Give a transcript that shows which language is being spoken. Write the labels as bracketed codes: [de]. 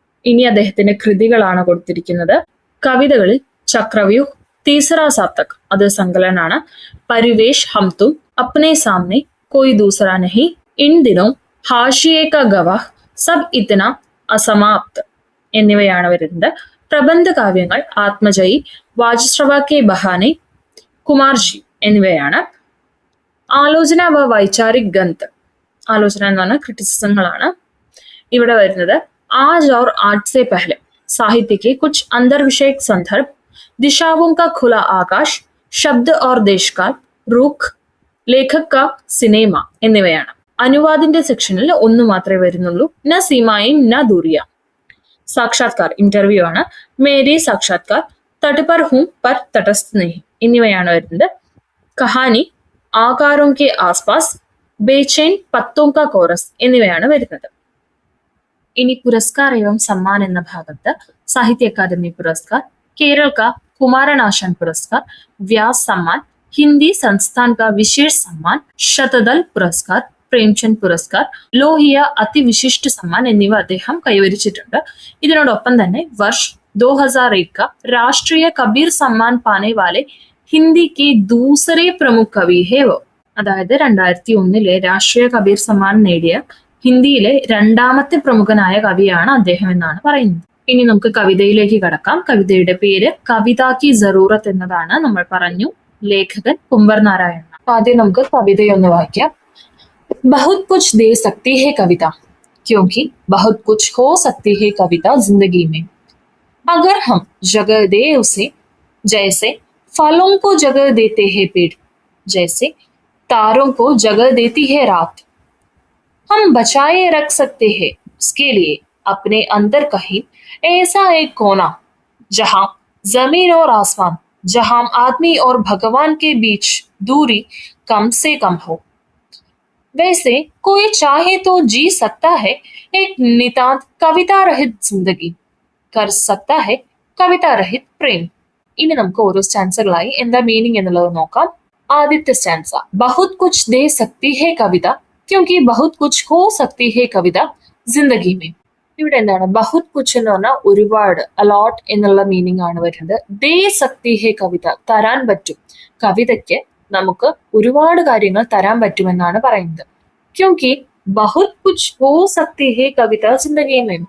[ml] ഇനി അദ്ദേഹത്തിന്റെ കൃതികളാണ് കൊടുത്തിരിക്കുന്നത്. കവിതകളിൽ ചക്രവ്യൂഹ്, തീസറ സാപ്തക് അത് സങ്കലനാണ്, പരിവേഷ് ഹം തും, അപ്നെ സാമനെ, കോയി ദൂസറ നഹി, ഇൻ ദിനോ, ഹാഷിയെ കാ ഗവാഹ്, സബ് ഇത്ന അസമാപ്ത് എന്നിവയാണ് വരുന്നത്. പ്രബന്ധ കാവ്യങ്ങൾ ആത്മജയി, വാജശ്രവ കെ ബഹാനെ, കുമാർജി എന്നിവയാണ്. ആലോചന വ വൈചാരിക് ഗന്ത്, ആലോചന എന്ന് പറഞ്ഞാൽ ക്രിറ്റിസിസങ്ങളാണ് ഇവിടെ വരുന്നത്. [hi] आज और आज से पहले, साहित्य के कुछ अंदर विषयक संदर्भ, दिशाओं का खुला आकाश, शब्द और देशकाल, रुख, ലേഖക का സിനിമ [ml] എന്നിവയാണ്. അനുവാദിന്റെ സെക്ഷനിൽ ഒന്ന് മാത്രമേ വരുന്നുള്ളൂ. ന സീമായും ന ദൂരിയ. സാക്ഷാത്കാർ ഇന്റർവ്യൂ ആണ്. മേരി സാക്ഷാത്കാർ, തട്ട് പർ ഹൂം പർ തടസ്ഥ നഹി എന്നിവയാണ് വരുന്നത്. കഹാനി, ആകാരോं के आसपास, ബേചൈൻ, പത്തോं का കോറസ് എന്നിവയാണ് വരുന്നത്. ഇനി പുരസ്കാർ എവം സമ്മാൻ എന്ന ഭാഗത്ത് സാഹിത്യ അക്കാദമി പുരസ്കാർ, കേരള കുമാരനാശാൻ പുരസ്കാർ, വ്യാസ് സമ്മാൻ, [hi] हिंदी संस्थान का विशेष सम्मान [ml] ശതദൽ പുരസ്കാർ, പ്രേംചന്ദ് പുരസ്കാർ, ലോഹിയ അതിവിശിഷ്ട സമ്മാൻ എന്നിവ അദ്ദേഹം കൈവരിച്ചിട്ടുണ്ട്. ഇതിനോടൊപ്പം തന്നെ [hi] വർഷ് 2001 का राष्ट्रीय कबीर सम्मान पाने वाले हिंदी के दूसरे प्रमुख कवि है वो. [ml] അതായത് 2001 രാഷ്ട്രീയ കബീർ സമ്മാൻ നേടിയ ഹിന്ദിയിലെ രണ്ടാമത്തെ പ്രമുഖനായ കവിയാണ് അദ്ദേഹം എന്നാണ് പറയുന്നത്. ഇനി നമുക്ക് കവിതയിലേക്ക് കടക്കാം. കവിതയുടെ പേര് കവിതാ കി ജറൂറത്ത് എന്നതാണ്. നമ്മൾ പറഞ്ഞു ലേഖകൻ കുംവർ നാരായണൻ. ആദ്യം നമുക്ക് കവിതയൊന്ന് വായിക്കാം. [hi] बहुत कुछ दे सकती है कविता, क्योंकि बहुत कुछ हो सकती है कविता जिंदगी में, अगर हम जगह दे उसे, जैसे फलों को जगह देते हैं पेड़, जैसे तारों को जगह देती है रात. हम बचाए रख सकते हैं उसके लिए अपने अंदर कहीं ऐसा एक कोना, जहां जमीन और आसमान, जहां आदमी और भगवान के बीच दूरी कम से कम हो. वैसे कोई चाहे तो जी सकता है एक नितांत कविता रहित जिंदगी, कर सकता है कविता रहित प्रेम. [ml] ഇനി നമുക്ക് ഓരോ സ്റ്റാൻസകളായി എന്താ മീനിങ് എന്നുള്ളത് നോക്കാം. ആദ്യത്തെ സ്റ്റാൻസ, [hi] बहुत कुछ दे सकती है कविता, क्योंकि बहुत कुछ हो सकती है कविता जिंदगी में. [ml] ഇവിടെ എന്താണ് ബഹുത് കുച്ച് എന്ന് പറഞ്ഞാൽ ഒരുപാട്, അലോട്ട് എന്നുള്ള മീനിങ് ആണ് വരുന്നത്. [hi] ദേ സക്തി ഹേ കവിത, [ml] തരാൻ പറ്റും. കവിതയ്ക്ക് നമുക്ക് ഒരുപാട് കാര്യങ്ങൾ തരാൻ പറ്റുമെന്നാണ് പറയുന്നത്. [hi] ക്യോങ്കി ബഹുത് കുച്ച് ഹോ സക്തി ഹേ കവിത ജിന്ദഗി മേ.